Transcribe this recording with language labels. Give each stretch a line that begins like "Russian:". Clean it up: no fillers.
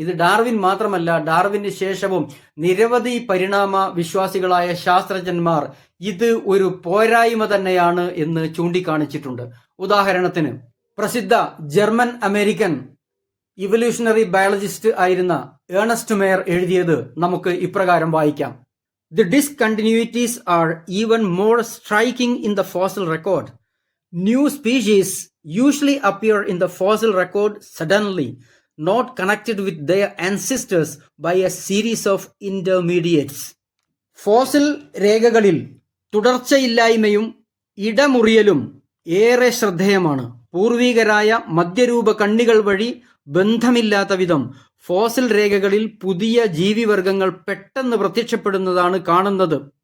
Malayalam: ഇത് ഡാർവിൻ മാത്രമല്ല, ഡാർവിന് ശേഷവും നിരവധി പരിണാമ വിശ്വാസികളായ ശാസ്ത്രജ്ഞന്മാർ ഇത് ഒരു പോരായ്മ തന്നെയാണ് എന്ന് ചൂണ്ടിക്കാണിച്ചിട്ടുണ്ട്. ഉദാഹരണത്തിന് പ്രസിദ്ധ ജർമ്മൻ അമേരിക്കൻ ഇവല്യൂഷണറി ബയോളജിസ്റ്റ് ആയിരുന്ന ഏണസ്റ്റ് മേയർ എഴുതിയത് നമുക്ക് ഇപ്രകാരം വായിക്കാം.
English: The discontinuities are even more striking in the fossil record. New species usually appear in the fossil record suddenly, not connected with their ancestors by a series of intermediates.
Malayalam: Fossil രേഖകളിൽ തുടർച്ചയില്ലായ്മയും ഇടമുറിയലും ഏറെ ശ്രദ്ധേയമാണ്. പൂർവികരായ മധ്യരൂപ കണ്ണികൾ വഴി ബന്ധമില്ലാത്ത വിധം ഫോസിൽ രേഖകളിൽ പുതിയ ജീവിവർഗങ്ങൾ പെട്ടെന്ന് പ്രത്യക്ഷപ്പെടുന്നതാണ് കാണുന്നത്.